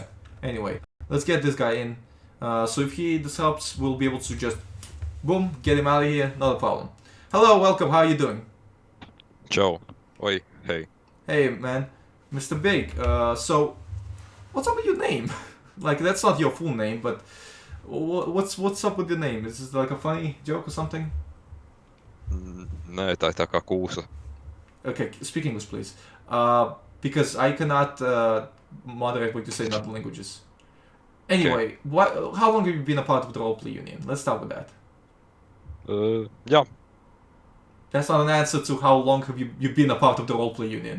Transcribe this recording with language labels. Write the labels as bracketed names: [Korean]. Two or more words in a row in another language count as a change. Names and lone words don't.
[English] Anyway, let's get this guy in. So if he disrupts, we'll be able to just boom, get him out of here. Not a problem. Hello, welcome. How are you doing? Ciao. Oi, hey. Hey, man, Mr. Big. So what's up with your name? Like that's not your full name, but what's up with your name? Is this like a funny joke or something? [Latvian] Nē, tā ir tā kā kūsa. [English] Okay, speak English, please. Because I cannot moderate what you say in other languages. Anyway, how long have you been a part of the roleplay union? Let's start with that. [Latvian] Jā, [English] That's not an answer to how long have you been a part of the roleplay union.